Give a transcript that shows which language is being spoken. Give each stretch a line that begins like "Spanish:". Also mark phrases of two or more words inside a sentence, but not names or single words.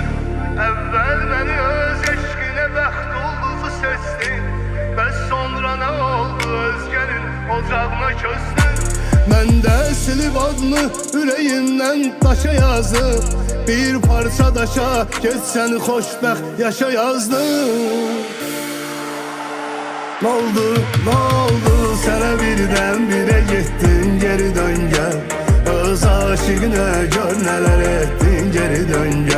Azerbaijani: Əvvəl məni öz eşqinə bəxt ulduzu seçdin, bəs sonra nə oldu özgənin ocağına köçdün. Məndə silib adını ürəyimdən daşa yazdım, bir parça daşa geçsən xoşbəxt yaşa yazdım.
Turkish: N'oldu sana birden-bire gittin geri dön gel, öz aşığına gör neler ettin geri dön gel.